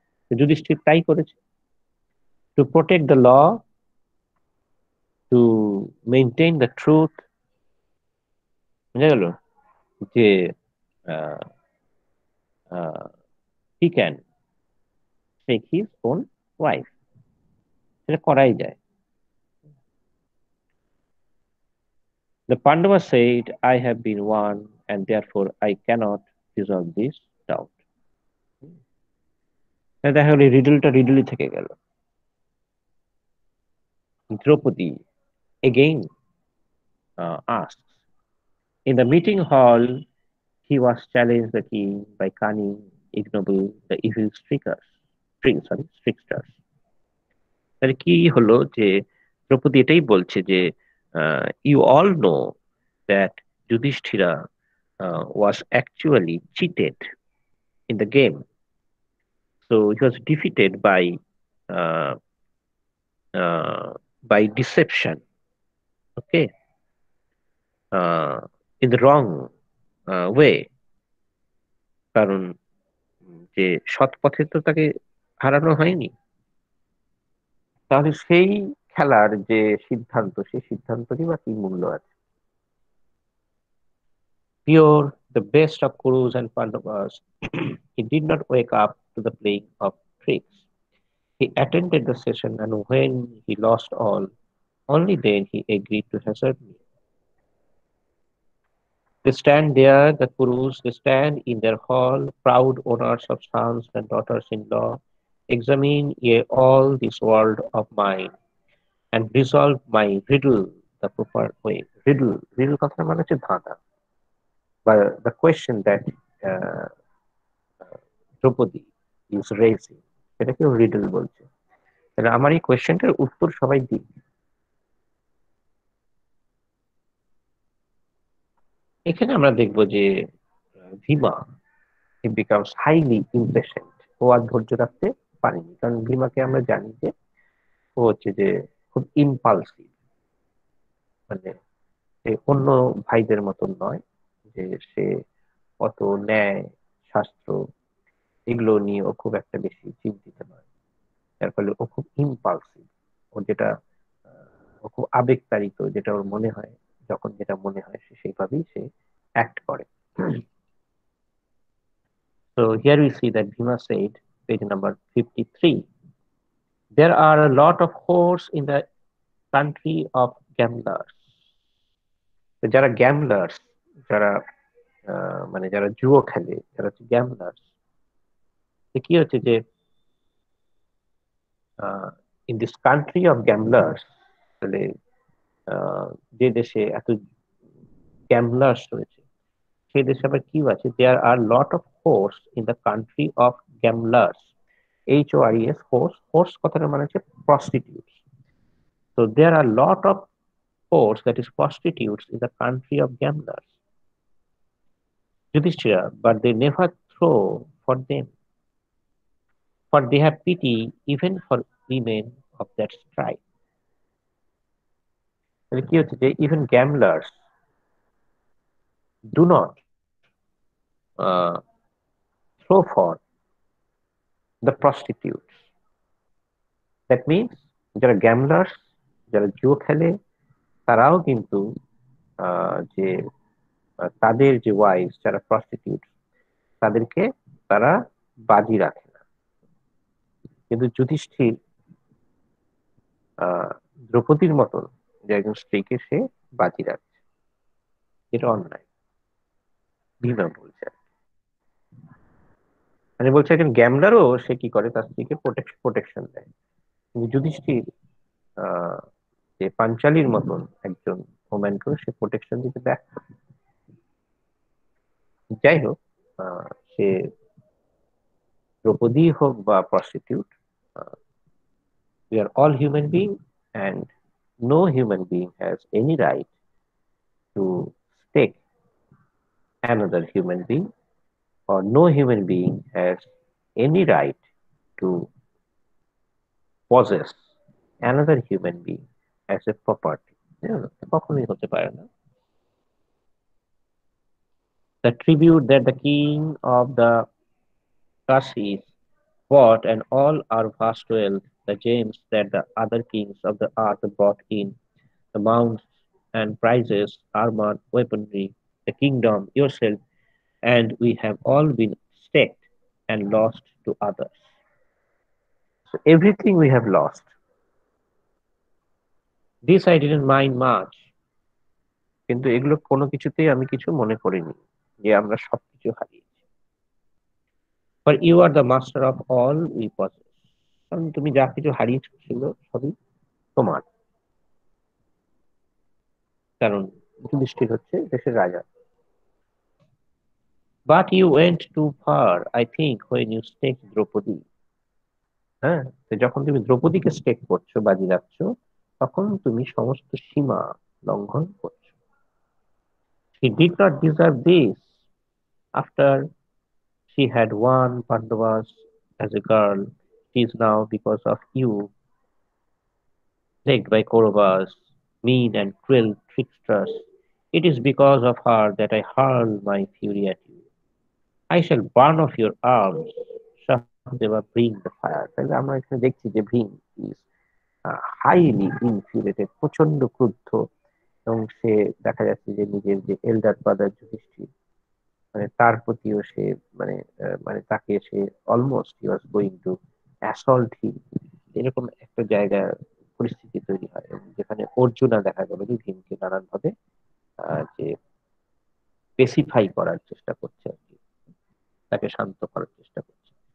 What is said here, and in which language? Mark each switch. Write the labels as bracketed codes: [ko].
[bn] তো যুধিষ্ঠির তাই করেছে, [en] to protect the law, to maintain the truth, [bn] বুঝা গেল, যে [en] he can take his own wife, [bn] সেটা করাই যায়। [en] The Pandava said, I have been won, and therefore I cannot resolve this doubt. [bn] দেখা গেল রিডলটা রিডলই থেকে গেল। [en] Draupadi again asks, in the meeting hall he was challenged the king by cunning, ignoble, the evil tricksters. [bn] তাহলে কি হলো যে দ্রৌপদী এটাই বলছে যে [en] You all know that Yudhishthira was actually cheated in the game. So he was defeated uh, by deception, okay, in the wrong way. [bn] কারণ যে সৎ পথে তো তাকে হারানো হয়নি। তাহলে সেই খেলার যে সিদ্ধান্ত, সেই সিদ্ধান্তরই বা কি মূল্য আছে? [en] Pure, the best of Kurus and Pandavas, he did not wake up to the playing of tricks. He attended the session, and when he lost all, only then he agreed to hazard me. They stand there, the Kurus, they stand in their hall, proud owners of sons and daughters-in-law. Examine ye all this world of mine, and resolve my riddle the proper way. [bn] Riddle কথার মানে হচ্ছে ধাঁধা, বা [en] the question that uh, Draupadi is raising, [bn] সেটাকেও riddle বলছে। তাহলে আমার এই কোয়েশ্চেনটার উত্তর সবাই দিক। এখানে আমরা দেখবো যে Bhima [en] he becomes highly impatient. [bn] ও আর ধৈর্য রাখতে পারেনি, কারণ ভীমাকে আমরা জানি যে ও হচ্ছে যে খুব ইম্পালসিভ, মানে সে অন্য ভাইদের মতন নয় যে সে অত ন্যায় শাস্ত্র এগুলো নিয়ে ও খুব একটা বেশি চিন্তিত নয়। যার ফলে ও খুব ইম্পালসিভ, ও যেটা ও খুব আবেগতাড়িত, যেটা ওর মনে হয়, যখন যেটা মনে হয় সে সেইভাবেই সে অ্যাক্ট করে। [en] So here we see that Bhima said, page number 53, there are a lot of whores in the country of gamblers. [bn] তো যারা গ্যামলার্স, যারা মানে যারা জুয়ো খেলে, যারা হচ্ছে গ্যামলার্স, কি হচ্ছে যে [en] in this country of gamblers, [bn] তাহলে যে দেশে এত গ্যামলার্স রয়েছে সেই দেশে আবার কি আছে, [en] There are lot of whores in the country of gamblers. [bn] HORES, হোর্স, হোর্স কথাটা মানে হচ্ছে prostitutes. [en] So there are lot of horse, that is prostitutes, in the country of gamblers. Yudhishthira, but they never throw for them, for they have pity even for women of that stripe. [bn] তাহলে কি হচ্ছে যে [en] even gamblers do not uh, throw for the prostitutes. That means [bn] যারা গ্যামলার্স, যারা জুয়া খেলে, তারাও কিন্তু যে তাদের যে ওয়াইফ যারা প্রস্টিটিউট, তাদেরকে তারা বাজি রাখে না। কিন্তু যুধিষ্ঠির দ্রৌপদীর মতন যে একজন স্ত্রীকে সে বাজি রাখছে, যেটা অন্যায়। ভীমা বলছে, মানে বলছে একজন গ্যামলারও সে কি করে, তার স্ত্রীকে প্রোটেকশন দেয়। কিন্তু যুধিষ্ঠির যে পাঞ্চালির মতন একজন ওম্যানকেও সে প্রোটেকশন দিতে ব্যর্থ। যাই হোক, সে দ্রৌপদী হোক বা prostitute, [en] we are all human beings, and no human being has any right to stake another human being, or no human being has any right to possess another human being as a property. [bn] কখনোই হতে পারে না। [en] The tribute that the king of the Kasis bought, and all our vast wealth, the gems that the other kings of the earth brought in, the mounts and prizes, armor, weaponry, the kingdom, yourself, and we have all been staked and lost to others. So everything we have lost. This I didn't mind much. [bn] কিন্তু এগুলো কোনো কিছুতেই আমি কিছু মনে করিনি যে আমরা সবকিছু হারিয়েছি। [en] For you are the master of all we possess. [bn] কারণ তুমি যা কিছু হারিয়েছিল সবই তোমার, কারণ যুধিষ্ঠির হচ্ছে দেশের রাজা। [en] But you went too far, I think, when you staked Draupadi. [bn] হ্যাঁ, তো যখন তুমি দ্রৌপদীকে স্টেক করছো, বাজি রাখছো, তখন তুমি সমস্ত সীমা লঙ্ঘন করছো। [en] She did not deserve this. After she had won Pandavas as a girl, she is now, because of you, plagued by Kauravas, mean and cruel tricksters. It is because of her that I hurl my fury at you. I shall burn off your arms. Sahadeva, bring the fire. [bn] তাহলে আমরা এখানে দেখছি যে Bhim [en] is highly infuriated, [bn] প্রচন্ড ক্রুদ্ধ, এবং সে দেখা যাচ্ছে যে নিজের যে এল্ডার ব্রাদার যুধিষ্ঠির, মানে তার প্রতিও সে মানে মানে তাকে সে almost [en] he was going to assault him, [bn] এরকম একটা জায়গা পরিস্থিতি তৈরি হয়, এবং যেখানে অর্জুনা দেখা গেল যে ভীমকে নানান ভাবে যে পেসিফাই করার চেষ্টা করছে আর কি, তাকে শান্ত করার চেষ্টা করছে।